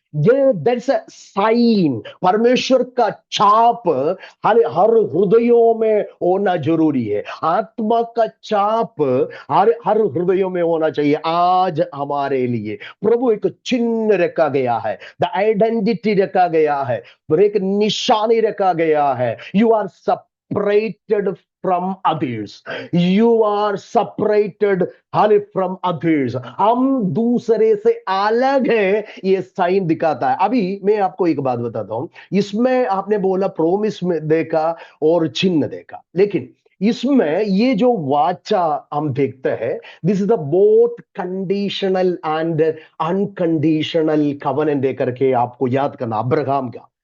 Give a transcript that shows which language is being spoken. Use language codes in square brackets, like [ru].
[hi] ये [en] that's a sign, [hi] परमेश्वर का छाप हर हर हृदयों में होना जरूरी है। आत्मा का छाप हर हर हृदयों में होना चाहिए। आज हमारे लिए प्रभु एक चिन्ह रखा गया है, द आइडेंटिटी रखा गया है, एक निशानी रखा गया है। [en] You are separated from others, you are separated from others। [hi] हम दूसरे से अलग है, ये साइन दिखाता है। अभी मैं आपको एक बात बताता हूं, इसमें आपने बोला प्रोमिस में देखा और चिन्ह देखा, लेकिन इसमें ये जो वाचा हम देखते हैं, [en] this is the both conditional and unconditional covenant [hi] देकर के आपको याद करना अब्राहम का।